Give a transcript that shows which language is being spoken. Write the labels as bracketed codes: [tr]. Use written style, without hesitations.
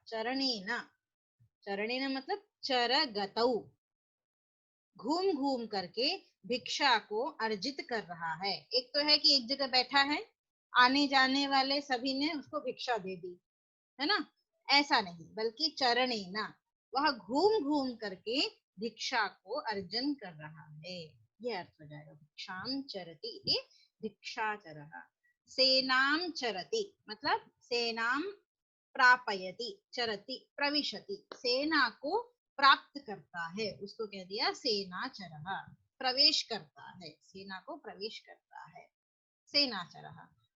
[hi] चरणेन, चरणेन मतलब चरगतौ, घूम घूम करके भिक्षा को अर्जित कर रहा है। एक तो है कि एक जगह बैठा है, आने जाने वाले सभी ने उसको भिक्षा दे दी, है ना, ऐसा नहीं, बल्कि चरणेन, वह घूम घूम करके भिक्षा को अर्जन कर रहा है, ये अर्थ हो जाएगा। [sa] भिक्षाम चरति इति भिक्षाचरः। सेनाम चरति [hi] मतलब [sa] सेनाम प्रापयति, चरति प्रविशति, [hi] सेना को प्राप्त करता है, उसको कह दिया सेनाचरः, प्रवेश करता है, सेना को प्रवेश करता है, सेनाचरः।